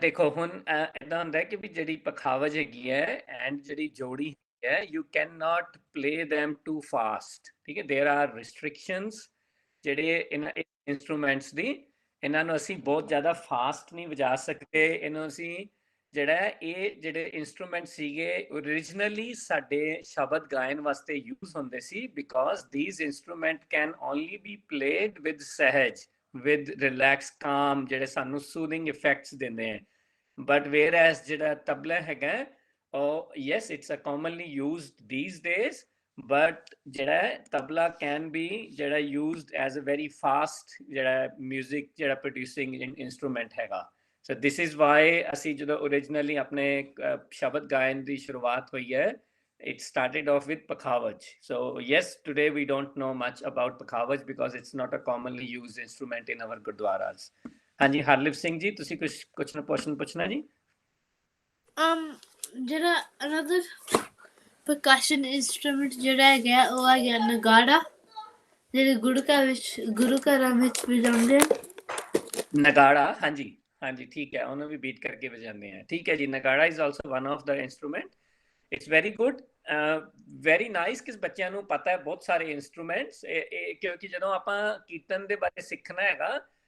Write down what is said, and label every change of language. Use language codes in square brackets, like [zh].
[pa] ਦੇਖੋ ਹੁਣ ਏਦਾਂ ਹੁੰਦਾ ਕਿ ਵੀ ਜਿਹੜੀ ਪਖਾਵਜ ਹੈਗੀ ਹੈ ਐਂਡ ਜਿਹੜੀ ਜੋੜੀ ਹੈ, [en] you can not play them too fast, [pa] ਠੀਕ ਹੈ। [en] there are restrictions [pa] ਜਿਹੜੇ ਇਹਨਾਂ ਇੰਸਟਰੂਮੈਂਟਸ ਦੀ। ਇਹਨਾਂ ਨੂੰ ਅਸੀਂ ਬਹੁਤ ਜ਼ਿਆਦਾ ਫਾਸਟ ਨਹੀਂ ਵਜਾ ਸਕਦੇ, ਇਹਨੂੰ ਅਸੀਂ ਜਿਹੜਾ ਇਹ ਜਿਹੜੇ ਇਨਸਟਰੂਮੈਂਟ ਸੀਗੇ originally ਸਾਡੇ ਸ਼ਬਦ ਗਾਇਨ ਵਾਸਤੇ ਯੂਜ਼ ਹੁੰਦੇ ਸੀ [en] because these instrument can only be played with [pa] ਸਹਿਜ [en] with relaxed calm [pa] ਜਿਹੜੇ ਸਾਨੂੰ [en] soothing effects [pa] ਦਿੰਦੇ ਹੈ [en] but whereas [pa] ਜਿਹੜਾ ਤਬਲਾ ਹੈਗਾ [en] ਉਹ yes it's a commonly used these days but ਜਿਹੜਾ tabla can be ਜਿਹੜਾ used as a very fast ਜਿਹੜਾ music ਜਿਹੜਾ producing instrument ਹੈਗਾ So this is why [pa] ਅਸੀਂ ਜਦੋਂ originally ਆਪਣੇ ਸ਼ਬਦ ਗਾਇਨ ਦੀ ਸ਼ੁਰੂਆਤ ਹੋਈ ਹੈ [en] it started off with Pakhavaj. So yes, today we don't know much about Pakhavaj because it's not a commonly used instrument in our gurdwaras. [pa] ਹਾਂਜੀ ਹਰਲਿਪ ਸਿੰਘ ਜੀ ਤੁਸੀਂ ਕੁਝ ਨਾ ਪੁੱਛਣਾ ਜੀ ਜਿਹੜਾ [en] another percussion instrument [pa] ਜਿਹੜਾ ਹੈਗਾ ਉਹ ਹੈਗਾ ਨਗਾੜਾ ਜਿਹੜੇ ਗੁਰੂ ਘਰਾਂ ਵਿੱਚ ਵਜਾਉਂਦੇ ਨਗਾੜਾ ਹਾਂਜੀ ਹਾਂਜੀ ਠੀਕ ਹੈ ਉਹਨੂੰ ਵੀ ਬੀਟ ਕਰਕੇ ਵਜਾਉਂਦੇ ਆ ਠੀਕ ਹੈ ਜੀ [en] nagada is also one of the instrument it's very good very nice [pa] ਕਿ ਬੱਚਿਆਂ ਨੂੰ ਪਤਾ ਹੈ ਬਹੁਤ ਸਾਰੇ ਇੰਸਟਰੂਮੈਂਟਸ ਕਿਉਂਕਿ ਜਦੋਂ ਆਪਾਂ ਕੀਰਤਨ ਦੇ ਬਾਰੇ ਸਿੱਖਣਾ ਹੈਗਾ